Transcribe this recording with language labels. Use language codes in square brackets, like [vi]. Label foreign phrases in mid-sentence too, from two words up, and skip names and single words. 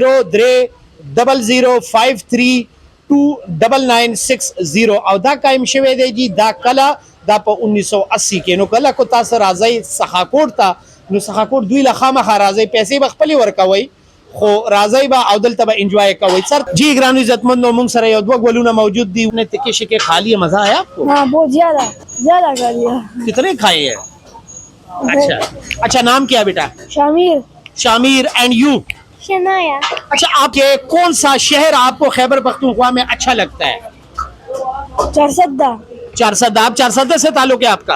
[ps] 030053299960 او دا قائم شوی دی جی دا کله دا په 1980 کې نو کله کو تاسو راځي سخاکوټ ته نو سخاکوټ دوی له خامخا راځي پیسې به خپلې ورکوي خو راځي به او دلته به انجوای کوي سر جی ګرانو عزتمندو موږ سره یو دوه ګلونه موجود دي [ur] نے تکے شکے کھا لیے مزہ آیا آپ کو ہاں بہت زیادہ کھا لیا کتنے کھائے ہیں اچھا اچھا نام کیا ہے بیٹا शामिर [en] शामिर and you [ur] शनाया اچھا آپ کے کون سا شہر آپ کو خیبر پختونخوا میں اچھا لگتا ہے चरसद्दा چارسدہ آپ چارسدہ سے تعلق ہے آپ کا